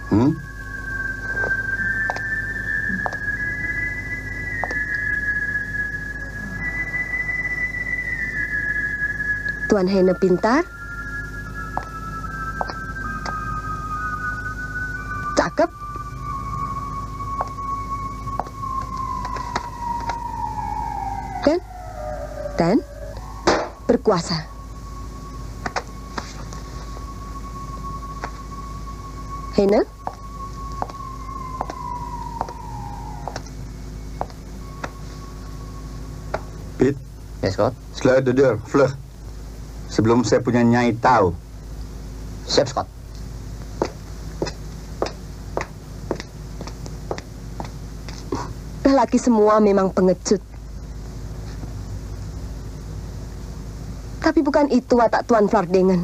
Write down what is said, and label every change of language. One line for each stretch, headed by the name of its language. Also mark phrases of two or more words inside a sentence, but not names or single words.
Indonesian: Tuan Heine pintar, cakep, dan berkuasa. Heine? Pit.
English: Yes, Scott.
Dutch: Sluit de deur, vlug.
Indonesian: Sebelum saya punya Nyai tahu. Siap, Scott. Lelaki semua memang pengecut. Tapi bukan itu watak Tuan Fardingan.